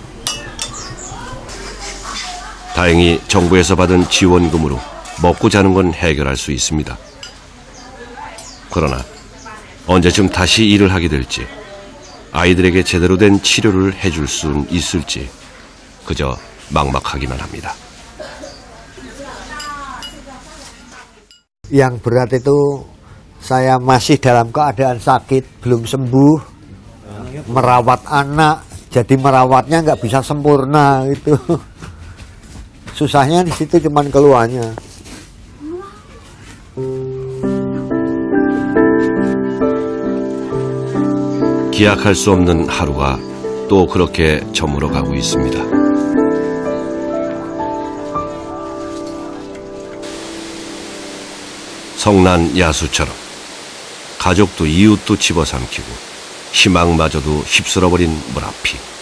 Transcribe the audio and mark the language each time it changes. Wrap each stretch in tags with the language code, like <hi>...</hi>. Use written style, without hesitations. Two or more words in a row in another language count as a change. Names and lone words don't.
<ko>다행히 정부에서 받은 지원금으로 먹고 자는 건 해결할 수 있습니다. 그러나 언제쯤 다시 일을 하게 될지, 아이들에게 제대로 된 치료를 해줄 수 있을지 그저 막막하기만 합니다.</ko> <id>Yang berat itu saya masih dalam keadaan sakit, belum sembuh, merawat anak, jadi merawatnya nggak bisa sempurna gitu. Susahnya di situ cuman keluarnya.</id> <ko>기약할 수 없는 하루가 또 그렇게 저물어 가고 있습니다. 성난 야수처럼 가족도 이웃도 집어삼키고 희망마저도 휩쓸어버린 무라피.</ko>